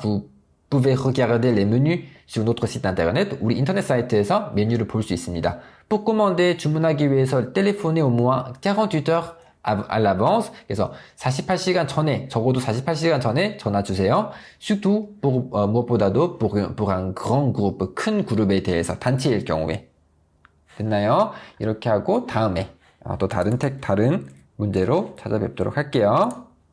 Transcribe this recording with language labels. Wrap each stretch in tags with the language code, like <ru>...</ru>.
<fr>Vous pouvez regarder les menus sur notre site internet.</fr> <ko>우리 인터넷 사이트에서 메뉴를 볼 수 있습니다.</ko> <fr>Pour commander,</fr> <ko>주문하기 위해서</ko> <fr>téléphoner au moins 48 heures à l'avance.</fr> <ko>그래서 48시간 전에, 적어도 48시간 전에 전화 주세요.</ko> <fr>Surtout, 무엇보다도 pour un grand groupe,</fr> <ko>큰 그룹에 대해서, 단체일 경우에. 됐나요? 이렇게 하고 다음에 또 다른 문제로 찾아뵙도록 할게요.</ko>